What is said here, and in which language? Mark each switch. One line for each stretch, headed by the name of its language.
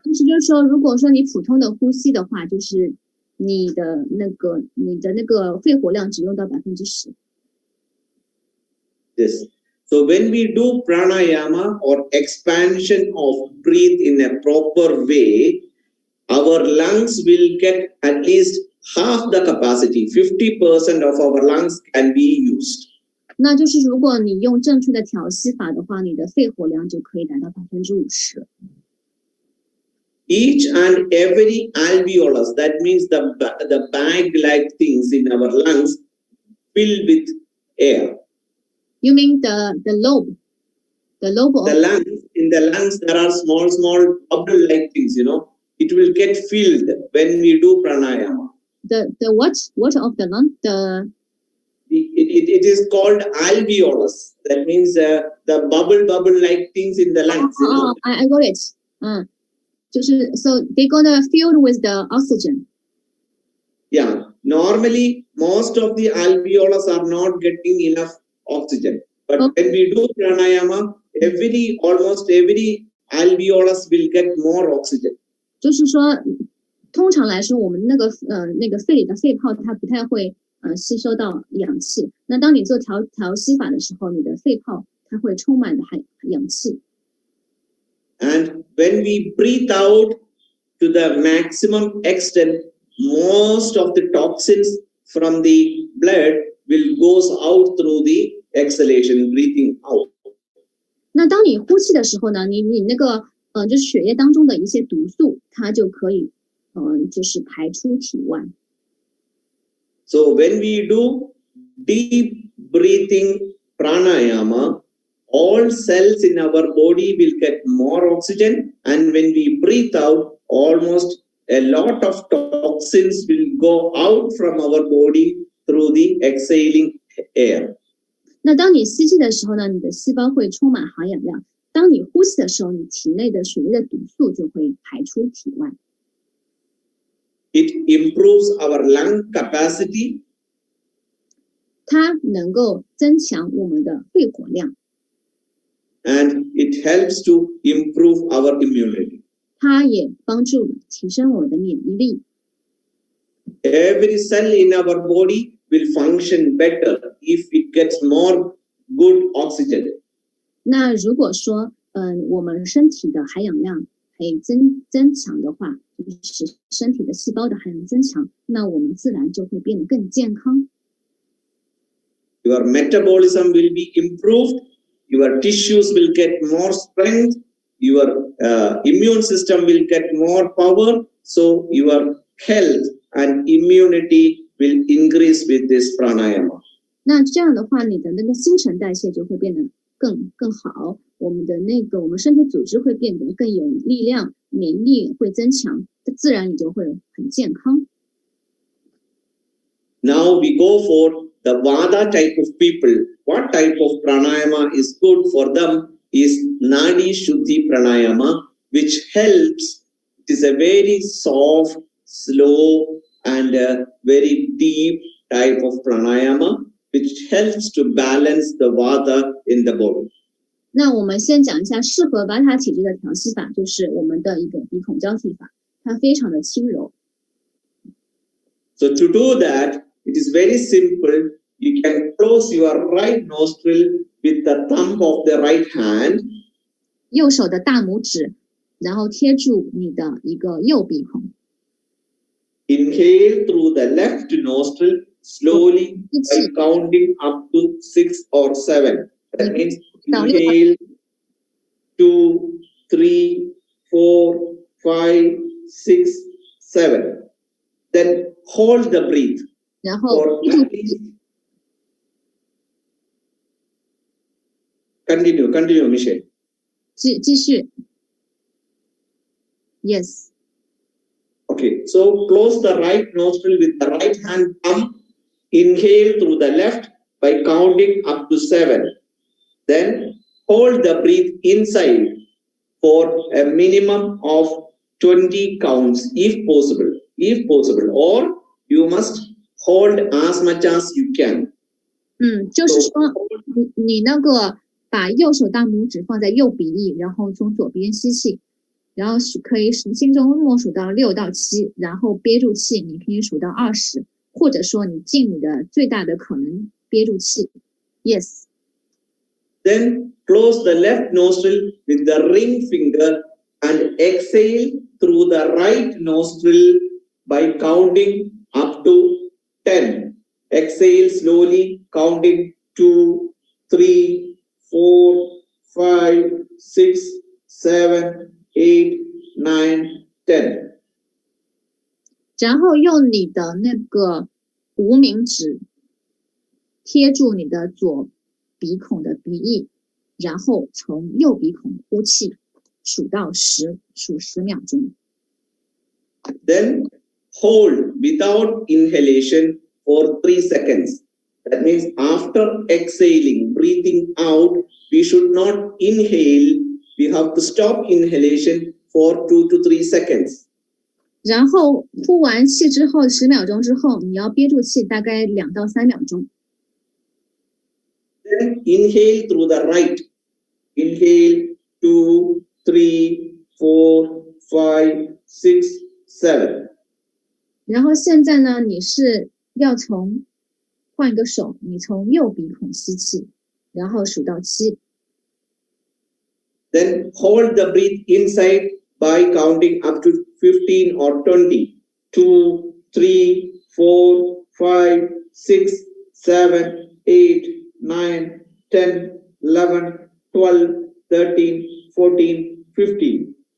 Chinese: 意思就是说，如果说你普通的呼吸的话，就是你的那个肺活量只用到10%。
English: Yes. So when we do pranayama or expansion of breath in a proper way, our lungs will get at least half the capacity. 50% of our lungs can be used.
Chinese: 那就是如果你用正确的调息法的话，你的肺活量就可以达到50%。
English: Each and every alveolus, that means the bag-like things in our lungs, filled with air. You mean the lobe? The lobe of The lungs, in the lungs, there are small bubble-like things, It will get filled when we do pranayama. the what? What of the lung? It is called alveolus. That means the bubble-like things in the lungs. I got it.
Chinese: 就是
English: so they're gonna fill with the oxygen. Yeah. Normally, most of the alveolus are not getting enough oxygen. But when we do pranayama, almost every alveolus will get more oxygen.
Chinese: 就是说，通常来说，我们那个肺里的肺泡它不太会吸收到氧气。那当你做调息法的时候，你的肺泡它会充满的氧气。
English: And when we breathe out to the maximum extent, most of the toxins from the blood will goes out through the exhalation, breathing out.
Chinese: 那当你呼气的时候呢，你那个就是血液当中的一些毒素，它就可以就是排出体外。
English: So when we do deep breathing pranayama, all cells in our body will get more oxygen, and when we breathe out, almost a lot of toxins will go out from our body through the exhaling air.
Chinese: 那当你吸气的时候呢，你的细胞会充满含氧量；当你呼气的时候，你体内的血液的毒素就会排出体外。
English: It improves our lung capacity.
Chinese: 它能够增强我们的肺活量。
English: And it helps to improve our immunity.
Chinese: 它也帮助提升我们的免疫力。
English: Every cell in our body will function better if it gets more good oxygen.
Chinese: 那如果说我们身体的含氧量可以增强的话，就是身体的细胞的含氧增强，那我们自然就会变得更健康。
English: Your metabolism will be improved. Your tissues will get more strength. Your immune system will get more power. So your health and immunity will increase with this pranayama.
Chinese: 那这样的话，你的那个新陈代谢就会变得更好，我们身体组织会变得更有力量，免疫力会增强，自然你就会很健康。
English: Now we go for the Vada type of people. What type of pranayama is good for them is Nadi Shuddhi pranayama, which helps. It is a very soft, slow, and very deep type of pranayama, which helps to balance the Vata in the body.
Chinese: 那我们先讲一下适合瓦塔体质的调息法，就是我们的一个鼻孔交替法，它非常的轻柔。
English: So to do that, it is very simple. You can close your right nostril with the thumb of the right hand.
Chinese: 右手的大拇指，然后贴住你的一个右鼻孔。
English: Inhale through the left nostril slowly by counting up to 6 or 7. That means inhale 2, 3, 4, 5, 6, 7. Then hold the breath.
Chinese: 然后
English: Continue, Michelle.
Chinese: 继续
English: Yes. Okay, so close the right nostril with the right hand thumb. Inhale through the left by counting up to 7. Then hold the breath inside for a minimum of 20 counts if possible, or you must hold as much as you can.
Chinese: 就是说你那个把右手大拇指放在右鼻翼，然后从左边吸气，然后可以心中默数到6到7，然后憋住气，你可以数到20，或者说你尽你的最大的可能憋住气。
English: Yes. Then close the left nostril with the ring finger and exhale through the right nostril by counting up to 10. Exhale slowly, counting 2, 3, 4, 5, 6, 7, 8, 9, 10.
Chinese: 然后用你的那个无名指贴住你的左鼻孔的鼻翼，然后从右鼻孔呼气，数到10，数10秒钟。
English: Then hold without inhalation for 3 seconds. That means after exhaling, breathing out, we should not inhale. We have to stop inhalation for 2 to 3 seconds.
Chinese: 然后呼完气之后10秒钟之后，你要憋住气大概2到3秒钟。
English: Then inhale through the right. Inhale 2, 3, 4, 5, 6, 7.
Chinese: 然后现在呢，你是要换一个手，你从右鼻孔吸气，然后数到7。
English: Then hold the breath inside by counting up to 15 or 20. 2, 3, 4, 5, 6, 7, 8, 9, 10, 11, 12, 13, 14, 15.